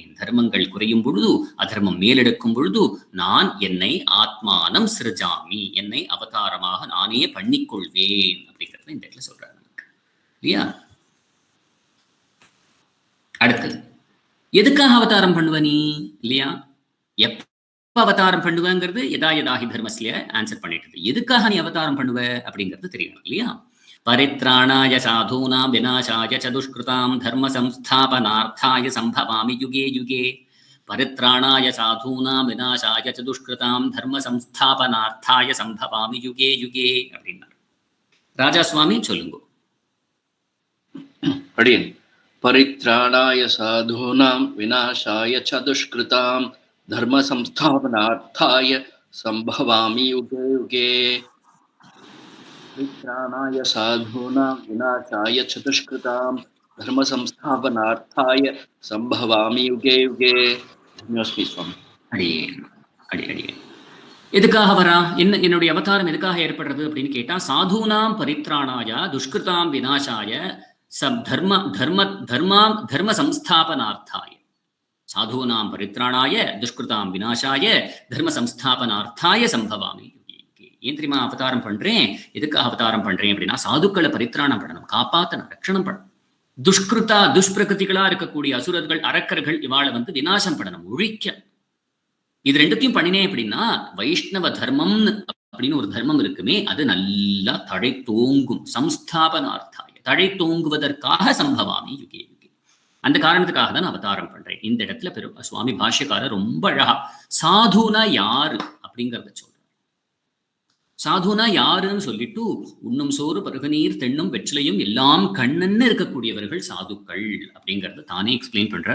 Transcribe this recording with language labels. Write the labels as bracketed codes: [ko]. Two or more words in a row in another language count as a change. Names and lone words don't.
[ta] தர்மங்கள் குறையும் பொழுது, அதர்மம் மேலெடுக்கும் பொழுது நான் என்னை [sa] आत्मानं सृजामि, [ta] என்னை அவதாரமாக நானே பண்ணிக்கொள்வேன் அப்படிங்கிறத இந்த இடத்துல சொல்றாரு இல்லையா. அடுத்தது, எதுக்காக அவதாரம் பண்ணுவ நீ இல்லையா? எப்ப அவதாரம் பண்ணுவங்கிறது [sa] यदा यदा हि धर्मस्य [ta] ஆன்சர் பண்ணிட்டு, எதுக்காக நீ அவதாரம் பண்ணுவ அப்படிங்கிறது தெரியணும் இல்லையா? [sa] परित्राणाय साधूनां विनाशाय च दुष्कृताम् धर्म संस्थापनार्थाय सम्भवामि युगे युगे. परित्राणाय साधूनां विनाशाय च दुष्कृताम् धर्म संस्थापनार्थाय सम्भवामि युगे युगे அப்படின்னார். [ta] ராஜா சுவாமி சொல்லுங்க. அடியன். [sa] परित्राणाय साधूनां विनाशाय च दुष्कृताम् धर्म संस्थापनार्थाय सम्भवामि युगे युगे. परित्राणाय साधूनां विनाशाय च दुष्कृताम् धर्म संस्थापनार्थाय सम्भवामि युगे युगे. [ta] சுவாமி. அடியேன் அடியேன். எதுக்காக வரா? என்னுடைய அவதாரம் எதுக்காக ஏற்படுறது அப்படின்னு கேட்டா, [sa] साधूनां परित्राणाय दुष्कृतां विनाशाय धर्म संस्थापनार्थाय. साधूनां परित्राणाय दुष्कृतां विनाशाय धर्म संस्थापनार्थाय सम्भवामि. [ta] ஏன் தெரியுமா அவதாரம் பண்றேன்? எதுக்காக அவதாரம் பண்றேன் அப்படின்னா, சாதுக்களை பரித்ராணம் பண்ணணும், காப்பாத்தணும், ரட்சணம் பண்ணணும். துஷ்பிரகிருதிகளா இருக்கக்கூடிய அசுரர்கள், அரக்கர்கள் இவாளை விநாசம் பண்ணணும், ஒழிக்க. இது ரெண்டுத்தையும் பண்ணினேன் அப்படின்னா வைஷ்ணவ தர்மம் அப்படின்னு ஒரு தர்மம் இருக்குமே, அது நல்லா தழை தோங்கும். சம்ஸ்தாபனார்த்தாய, தழை தோங்குவதற்காக [sa] सम्भवामि युगे युगे. [ta] அந்த காரணத்துக்காக தான் அவதாரம் பண்றேன். இந்த இடத்துல சுவாமி பாஷ்யக்காரர் ரொம்ப அழகா சாதுனா யாரு அப்படிங்கிறத சொல்ற. சாதுனா யாருன்னு சொல்லிட்டு, உண்ணும் சோறு பருகநீர் தென்னும் வெற்றிலையும் எல்லாம் கண்ணன்னு இருக்கக்கூடியவர்கள் சாதுக்கள் அப்படிங்கறத தானே எக்ஸ்பிளைன் பண்றார்.